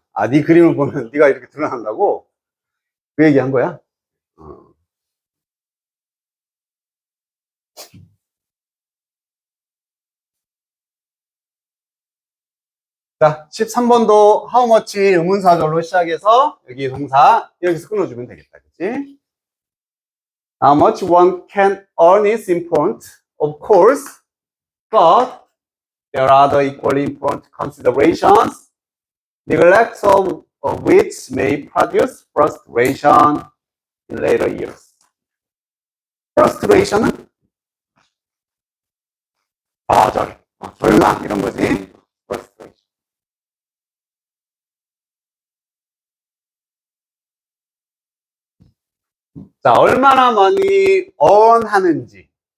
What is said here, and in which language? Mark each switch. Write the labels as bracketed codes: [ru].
[ko] 네 그림을 보면 네가 이렇게 드러난다고? 그 얘기 한 거야? 어. 자, 13번도 how much 의문사절로 시작해서 여기 동사 여기서 끊어주면 되겠다. 그치? [en] How much one can earn is important, of course, but there are other equally important considerations, neglect of which may produce frustration in later years. [ko] frustration은 절망 이런 거지. frustration. 자, 얼마나 많이 earn 하는지.